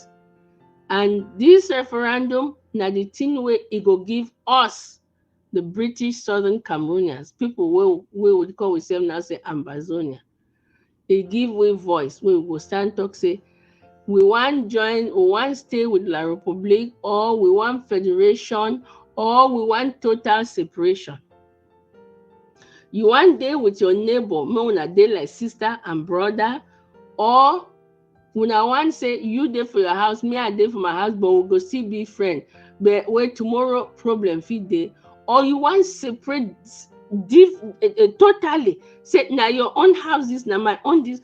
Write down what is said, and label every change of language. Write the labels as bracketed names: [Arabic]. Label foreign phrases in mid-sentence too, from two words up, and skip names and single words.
[Nigerian Pidgin] And this referendum, now the thing where it go give us, the British Southern Cameroonians, people we would call ourselves now say Ambazonia. It give we voice. We will stand talk say, we want join, we want stay with La Republique, or we want federation, or we want total separation. You want dey with your neighbor, make una dey like sister and brother, or una wan say you dey for your house, me I dey for my house, but we go still be friend, but wey tomorrow problem fit dey. Or you wan separate totally, say na your own house this, na my own this.